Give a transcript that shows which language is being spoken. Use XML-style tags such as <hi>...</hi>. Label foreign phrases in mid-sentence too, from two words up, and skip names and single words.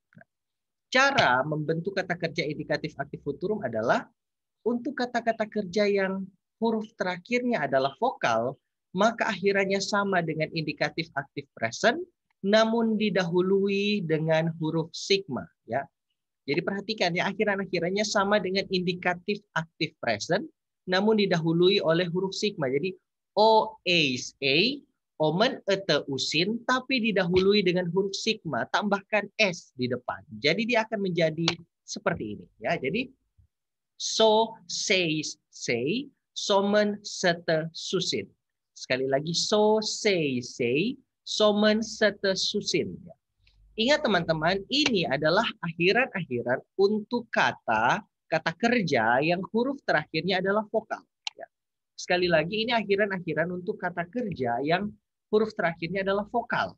<id>Cara membentuk kata kerja indikatif aktif futurum adalah untuk kata-kata kerja yang huruf terakhirnya adalah vokal, maka akhirannya sama dengan indikatif aktif present, namun didahului dengan huruf sigma. Ya. Jadi perhatikan ya, akhiran-akhirannya sama dengan indikatif aktif present, namun didahului oleh huruf sigma.</id> <el>Jadi ω, α, ομεν, ετε, ουσιν,</el> <id>tapi didahului dengan huruf sigma, tambahkan s di depan. Jadi dia akan menjadi seperti ini.</id> <el>Ya, jadi σω, σεις, σει, σομεν, σετε, σουσιν.</el> <id>Sekali lagi,</id> <el>σω, σει, σομεν, σετε, σουσιν.</el> <id>Ingat teman-teman, ini adalah akhiran-akhiran untuk kata kerja yang huruf terakhirnya adalah vokal. Ya. Sekali lagi, ini akhiran-akhiran untuk kata kerja yang huruf terakhirnya adalah vokal.</id>